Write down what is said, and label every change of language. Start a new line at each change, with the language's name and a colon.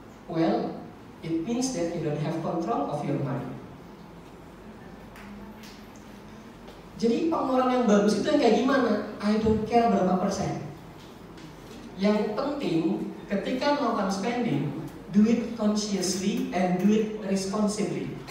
English: Well, it means that you don't have control of your money.
Indonesian: Jadi pengeluaran yang bagus itu yang kayak gimana?
English: I don't care
Indonesian: berapa persen. Yang penting ketika melakukan
English: spending, do it consciously and do it responsibly.